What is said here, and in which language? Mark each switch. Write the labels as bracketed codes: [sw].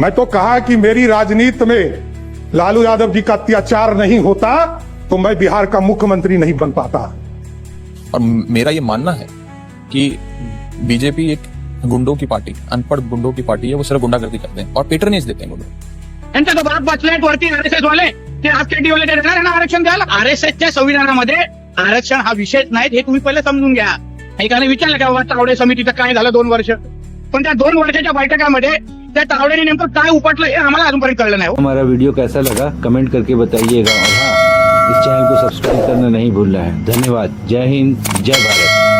[hi] मैं तो कहा कि मेरी राजनीति में लालू यादव जी का अत्याचार नहीं होता तो मैं बिहार का मुख्यमंत्री नहीं बन पाता। और मेरा ये मानना है कि बीजेपी एक गुंडों की पार्टी, अनपढ़ गुंडों की पार्टी है। वो सिर्फ गुंडागर्दी करते हैं और पेट्रोनेज देते हैं गुंडों। [mr] यांचा तो बाप बसलेत वरती RSS वाले, ते आपके वाले देणार आहे ना आरक्षण द्यायला। RSSच्या संविधानामध्ये आरक्षण हा विषयच नाही, हे तुम्ही पहिले समजून घ्या। एकाने विचारलं का बाबा तावडे समितीचं काय झालं 2 वर्ष, पण त्या 2 वर्षाच्या बैठकामध्ये त्या तावडेने नेमकं काय उपटलं हे आम्हाला अजूनपर्यंत कळलं नाही। [hi] हमारा वीडियो कैसा लगा कमेंट करके बताइएगा और हाँ, इस चैनल को सब्सक्राइब करना नहीं भूलना है। धन्यवाद। जय हिंद, जय भारत।